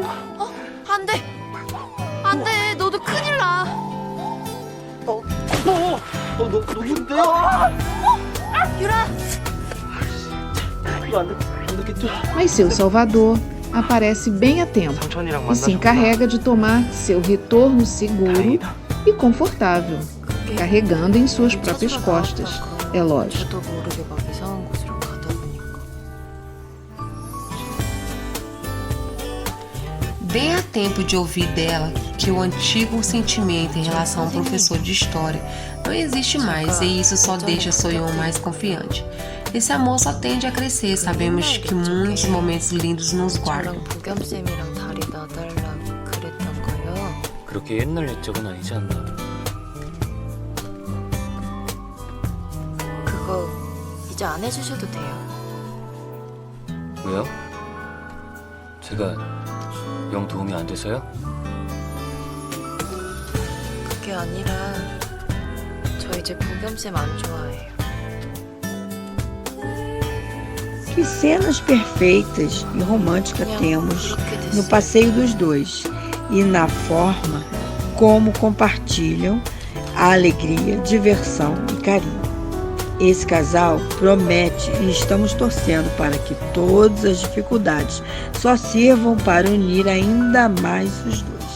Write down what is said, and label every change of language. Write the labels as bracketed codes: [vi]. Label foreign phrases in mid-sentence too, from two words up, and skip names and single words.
[ko] 안 돼! 안 돼! 너도 큰일 나! 너 누군데요? 유라! 이거 안 됐겠죠? [pt] Mas seu salvador aparece bem a tempo [ko] 삼촌이랑 [pt] e se [ko] 만나셨구나. [pt] encarrega de tomar seu retorno seguro [ko] 다행이다. [pt] e confortável, carregando em suas próprias costas, é lógico. [ko] 저도 모르게 막 이상한 곳으로 가다 보니까. [pt] Bem a tempo de ouvir dela que o antigo sentimento em relação ao professor de história não existe mais e isso só deixa Soyeon mais confiante. Esse amor só tende a crescer, sabemos que muitos momentos lindos nos guardam. [ko] 저랑 보겸쌤이랑 다리 놔달라 그랬던 거요. 그렇게 옛날 옛적은 아니지 않나? 그거 이제 안 해주셔도 돼요. 왜요? 제가 영 도움이 안 돼서요? 그게 아니라 저 이제 보겸쌤 안 좋아해요. [pt] Que cenas perfeitas e românticas temos no passeio dos dois e na forma como compartilham a alegria, diversão e carinho. Esse casal promete e estamos torcendo para que todas as dificuldades só sirvam para unir ainda mais os dois.